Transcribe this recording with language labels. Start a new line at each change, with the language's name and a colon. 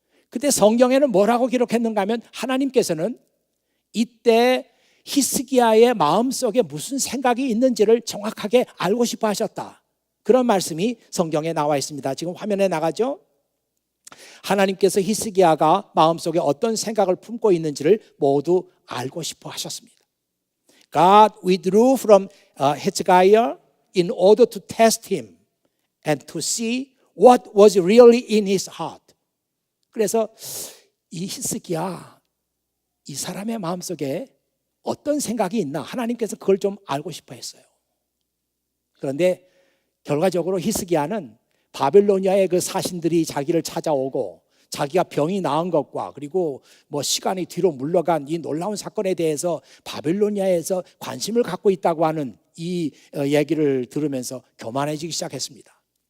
Korean: 그때 성경에는 뭐라고 기록했는가 하면 하나님께서는 이때 히스기야의 마음속에 무슨 생각이 있는지를 정확하게 알고 싶어 하셨다. 그런 말씀이 성경에 나와 있습니다. 지금 화면에 나가죠? 하나님께서 히스기야가 마음속에 어떤 생각을 품고 있는지를 모두 알고 싶어 하셨습니다.
English: God withdrew from Hezekiah in order to test him and to see what was really in his heart.
Korean: 그래서 이 히스기야, 이 사람의 마음속에 어떤 생각이 있나 하나님께서 그걸 좀 알고 싶어 했어요. 그런데 결과적으로 히스기야는 바빌로니아의 그 사신들이 자기를 찾아오고 자기가 병이 나은 것과 그리고 뭐 시간이 뒤로 물러간 이 놀라운 사건에 대해서 바빌로니아에서 관심을 갖고 있다고 하는 이 얘기를 들으면서 교만해지기 시작했습니다.